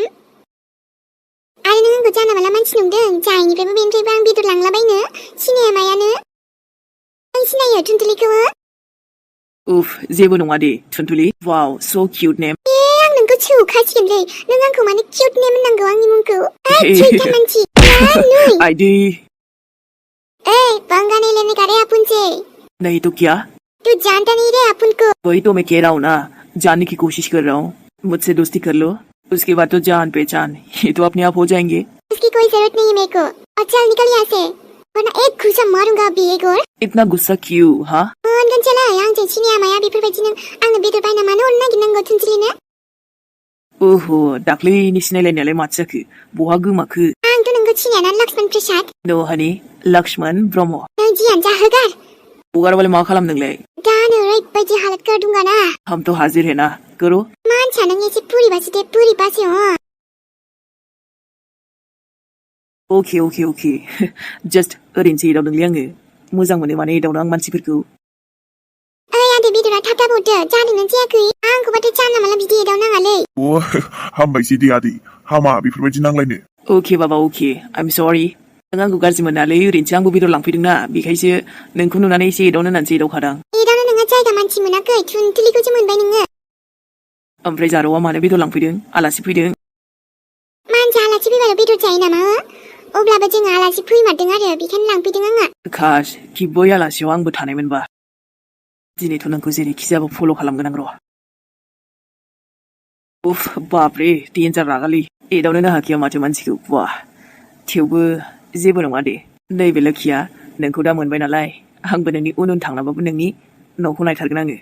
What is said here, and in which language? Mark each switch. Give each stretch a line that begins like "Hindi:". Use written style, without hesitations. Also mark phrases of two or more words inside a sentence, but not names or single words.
Bodo: आरो नों आंखौ जानला माला मानसि नंदों, जायनिफ्रायबो बेनिफ्रायबो आं बेदर लांलाबायनो? सिनाया मायानो? आं सिनायो थुनथुलिखौ। उफ जेबो नङा दे थुनथुलि।
English: wow so cute name.
Bodo: आं नोंखौ सौखासिगोनलै, नों आंखौ मानो
English: cute name
Bodo: होननांगौ आंनि मुंखौ? सैथान मानसि। आइदै
Hindi: पंगा नहीं लेने का रे अपन से। नहीं तो क्या? तू जानता नहीं रे अपन को। वही तो मैं कह रहा हूँ ना, जानने की कोशिश कर रहा हूँ। मुझसे दोस्ती कर लो, उसके बाद तो जान पहचान ये तो अपने आप हो जाएंगे। उसकी कोई जरूरत नहीं है मेरे को, और चल निकल यहाँ से, वरना एक घुसा मारूंगा अभी एक और। इतना गुस्सा क्यों? हाँ
Bodo: अनगन चला आं सिनाया माया बेफोरबायदि नों आंनो बेदर बायना मानो हरनो नागिरनांगौ थुनथुलिनो? ओहो दाख्लैनि सिनायलायनायालाय माथो जाखो, बहा गोमाखो? आंथ' नोंखौ सिनायाना लक्ष्मण प्रसाद। नो हानि, लक्ष्मण ब्रह्म। नों जियानो जा होगार। हगाराबालाय मा खालामदोंलाय? दानो ओरैबायदि
Hindi: हालत कर दूंगा ना। हम तो हाजिर है ना, करो।
Bodo: मानसिया नों एसे पुरिबासो दे, पुरिबासो
English: okay just
Bodo: ओरैनोसो एदावदोंलै आङो, मोजां मोनो माने एदावनो आं मानसिफोरखौ। ओइ आदै बेदरा थाब थाब हरदो, जादोंना जायाखै? आंखौबाथाय जानला माला बिदि एदावनाङालै। हामबायसै दे आदै, हामा बेफोरबायदि नांलायनो।
English: okay baba okay, I am sorry.
Bodo: नों आंखौ गाज्रि मोनालै, ओरैनोसो आंबो बेदर लांफैदोंना, बेखायसो नोंखौ नुनानै एसे एदावनो होननानैसो एदावखादां। एदावनो नोंहा जायगा मानसि मोनाखै, थुनथुलिखौसो मोनबाय नोङो। ओमफ्राय जारौआ मानो बेदर लांफैदों? आलासि फैदों? मानसि आलासि फैबाल' बेदर जायो नामा? अब्लाबो जोङो आलासि फैमारदों आरो, बेखायनो लांफैदों आङो। खास कि बै आलासियाव आंबो थानायमोनबा, दिनैथ' नोंखौ जेरैखि जाबो फल' खालामगोन आं र'। उफ बापरे डेन्जार रागालै, एदावनोनो हाखाया माथो मानसिखौ, वाह। थेवबो जेबो नङा दे, नैबे लोखिया नोंखौ दा मोनबाय नालाय, आंबो नोंनि उन उन थांनाबाबो नोंनि न'खौ नायथारगोन आङो।